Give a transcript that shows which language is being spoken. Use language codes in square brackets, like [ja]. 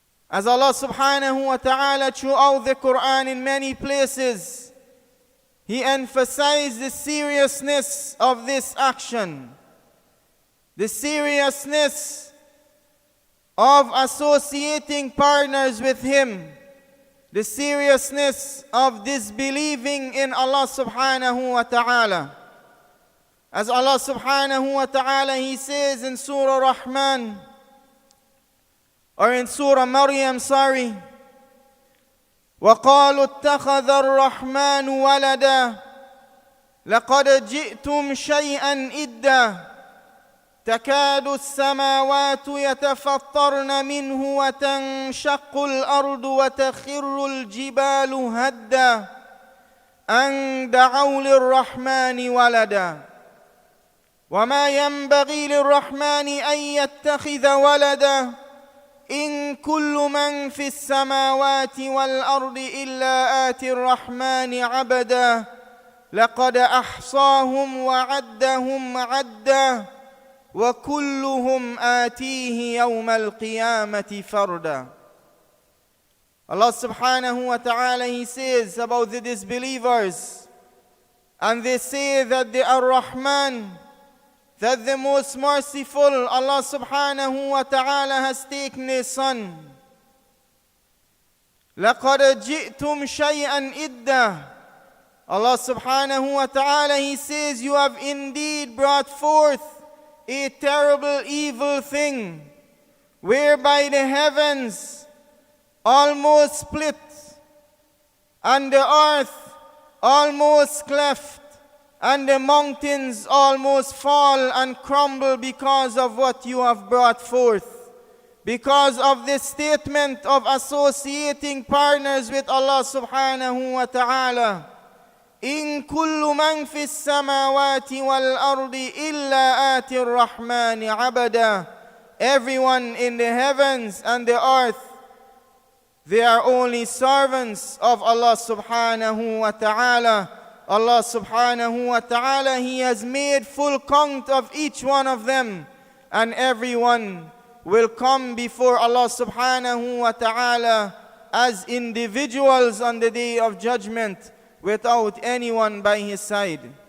[en] As Allah subhanahu wa ta'ala throughout the Quran in many places, He emphasized the seriousness of this action, the seriousness of associating partners with Him, the seriousness of disbelieving in Allah subhanahu wa ta'ala. As Allah subhanahu wa ta'ala, He says in Surah Rahman, or in Surah Maryam, [ar] وَقَالُوا اتَّخَذَ الرَّحْمَنُ وَلَدًا لَقَدْ جِئْتُمْ شَيْئًا إِدًّا تكاد السماوات يتفطرن منه وتنشق الأرض وتخر الجبال هدا أن دعوا للرحمن ولدا وما ينبغي للرحمن أن يتخذ ولدا إن كل من في السماوات والأرض إلا آتي الرحمن عبدا لقد أحصاهم وعدهم عدا وكلهم آتيه يوم القيامة فردا. [en] Allah subhanahu wa ta'ala, He says about the disbelievers, and they say that they are Rahman, that the most merciful, Allah subhanahu wa ta'ala, has taken a son. [ar] لَقَدْ جِئْتُمْ شَيْئًا إِدَّا. [en] Allah subhanahu wa ta'ala, He says, you have indeed brought forth a terrible evil thing, whereby the heavens almost split, and the earth almost cleft, and the mountains almost fall and crumble because of what you have brought forth, because of this statement of associating partners with Allah subhanahu wa ta'ala. [ar] إن كل من في السماوات والأرض إلا آتي الرحمن عبدا. [en] Everyone in the heavens and the earth, they are only servants of Allah subhanahu wa ta'ala. Allah subhanahu wa ta'ala, He has made full count of each one of them, and everyone will come before Allah subhanahu wa ta'ala as individuals on the day of judgment, without anyone by his side.